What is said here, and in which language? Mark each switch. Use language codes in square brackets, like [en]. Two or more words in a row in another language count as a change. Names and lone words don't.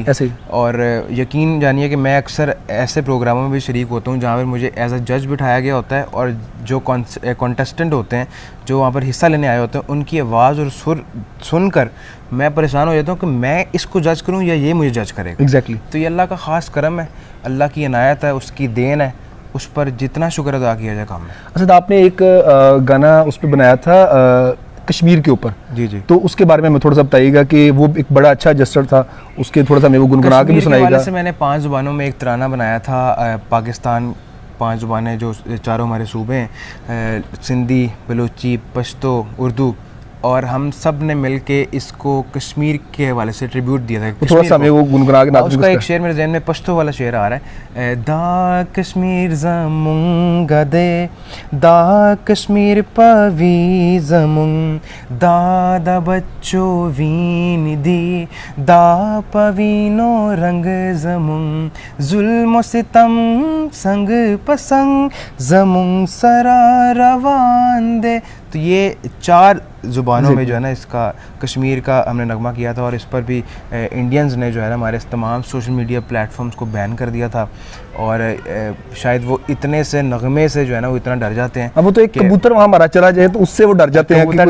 [ur] اور یقین جانیے کہ میں اکثر ایسے پروگراموں میں بھی شریک ہوتا ہوں جہاں پر مجھے [en] as a judge [ur] بٹھایا گیا ہوتا ہے، اور جو کنٹیسٹنٹ ہوتے ہیں جو وہاں پر حصہ لینے آئے ہوتے ہیں، ان کی آواز اور سر سن کر میں پریشان ہو جاتا ہوں کہ میں اس کو جج کروں یا یہ مجھے جج کرے گا. تو یہ اللہ کا خاص کرم ہے، اللہ کی عنایت ہے، اس کی دین ہے، اس پر جتنا شکر ادا کیا جائے کام میں. اچھا، آپ نے ایک گانا اس پر بنایا تھا کشمیر کے اوپر. جی جی. تو اس کے بارے میں تھوڑا سا بتائیے گا کہ وہ ایک بڑا اچھا جسٹر تھا, اس کے تھوڑا سا میں وہ گنگنا کے بھی سنائیے گا. سے میں نے 5 زبانوں میں ایک ترانہ بنایا تھا. پاکستان 5 زبانیں جو چاروں ہمارے صوبے ہیں, سندھی, بلوچی, پشتو, اردو, اور ہم سب نے مل کے اس کو کشمیر کے حوالے سے ٹریبیوٹ دیا تھا. تھوڑا سا میں وہ گنگنا کے اس کا ایک شعر میرے ذہن میں پشتو والا شعر آ رہا ہے. [ps] دا کشمیر زمون گدے دا کشمیر پوی زمون دا دا بچو وین دی دا پوینو رنگ زمون ظلم و ستم سنگ پسنگ زمون سرا روان دے. [ur] تو یہ 4 زبانوں میں جو ہے نا اس کا کشمیر کا ہم نے نغمہ کیا تھا, اور اس پر بھی انڈینز نے جو ہے نا ہمارے تمام [en] social media platforms [ur] کو بین کر دیا تھا, اور شاید وہ اتنے سے نغمے سے جو ہے نا وہ اتنا ڈر جاتے ہیں. اب وہ تو ایک کبوتر وہاں مارا چلا جائے تو اس سے وہ ڈر جاتے ہیں کہ